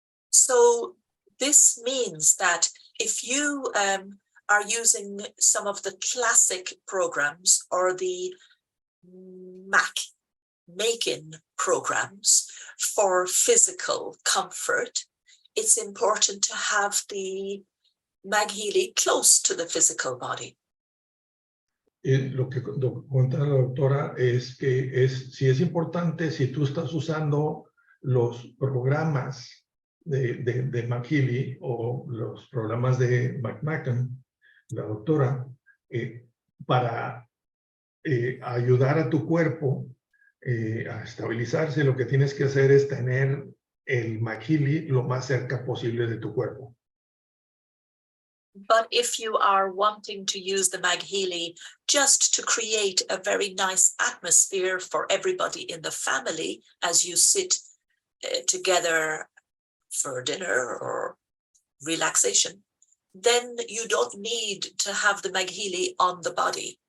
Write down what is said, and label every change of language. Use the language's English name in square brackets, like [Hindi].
[English] So this means that if you are using some of the classic programs or the making programs for physical comfort, it's important to have the MagHealy close to the physical body. [Spanish] Lo que cuenta la doctora es que sí es importante, si tú estás usando los programas de MagHealy o los programas de McMahon, la doctora, para ayudar a tu cuerpo a estabilizarse, lo que tienes que hacer es tener el MagHealy lo más cerca posible de tu cuerpo. [English] But if you are wanting to use the MagHealy just to create a very nice atmosphere for everybody in the family as you sit together for dinner or relaxation, then you don't need to have the MagHealy on the body.